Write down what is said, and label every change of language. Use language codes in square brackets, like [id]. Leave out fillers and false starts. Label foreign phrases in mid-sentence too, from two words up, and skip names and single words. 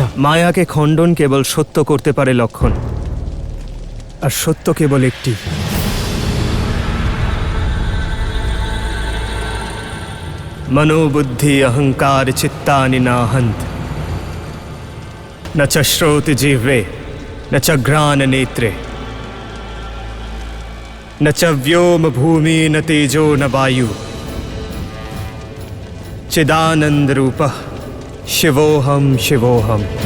[bn] মায়াকে খণ্ডন কেবল সত্য করতে পারে লক্ষণ, আর সত্য কেবল একটি। [sa] मनोबुद्धि अहंकार चित्तानि नाहन्त न च श्रोत जिह्वे न च घ्राण नेत्रे न च व्योम भूमि न तेजो न वायु चिदानंद रूपः शिवोऽहं शिवोऽहम्।